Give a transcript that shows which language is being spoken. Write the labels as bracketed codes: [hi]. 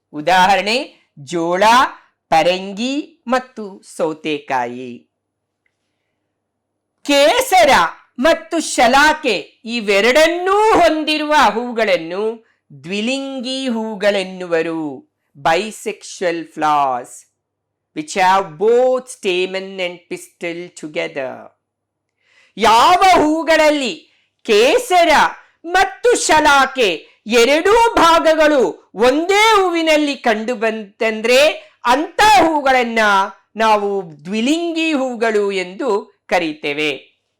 [kn] ಉದಾಹರಣೆ ಜೋಳ, ಪರಂಗಿ ಮತ್ತು ಸೌತೆಕಾಯಿ. ಕೇಸರ ಮತ್ತು ಶಲಾಕೆ ಇವೆರಡನ್ನೂ ಹೊಂದಿರುವ ಹೂಗಳನ್ನು ದ್ವಿಲಿಂಗಿ ಹೂಗಳೆನ್ನುವರು. [en] Bisexual flowers which have both stamen and pistil together. [kn] ಯಾವ ಹೂಗಳಲ್ಲಿ ಕೇಸರ ಮತ್ತು ಶಲಾಕೆ ಎರಡೂ ಭಾಗಗಳು ಒಂದೇ ಹೂವಿನಲ್ಲಿ ಕಂಡು ಬಂತಂದ್ರೆ ಅಂತ ಹೂಗಳನ್ನ ನಾವು ದ್ವಿಲಿಂಗಿ ಹೂಗಳು ಎಂದು ಕರೀತೇವೆ.